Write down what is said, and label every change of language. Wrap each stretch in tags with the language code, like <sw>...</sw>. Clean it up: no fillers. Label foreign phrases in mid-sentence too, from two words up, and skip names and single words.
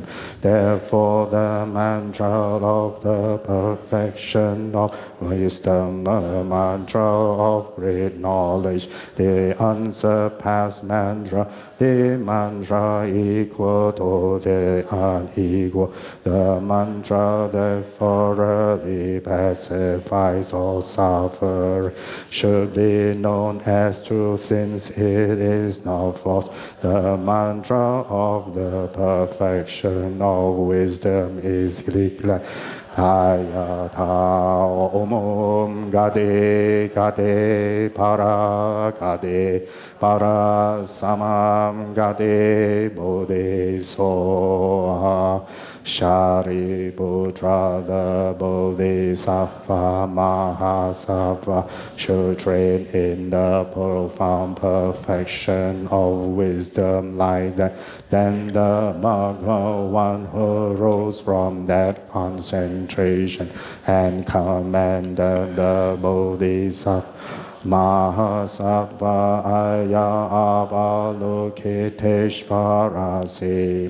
<en>Therefore, the mantra of the perfection of wisdom, the mantra of great knowledge, the unsurpassed mantra, the mantra equal to the unequal, the mantra that thoroughly pacifies all suffering, should be known as true since it is not false. The mantra of the perfection of wisdom is clear.</en> <sa>Ayata Om Gade Gade Para Gade Para Samam Gade Bodhisoha</sa> <en>Shariputra, the bodhisattva, mahasattva, should train in the profound perfection of wisdom like that. Then the Magga, one who rose from that concentration and commanded the bodhisattva, Mahasattva</en> <sa>aya avalokiteshvarasi.</sa>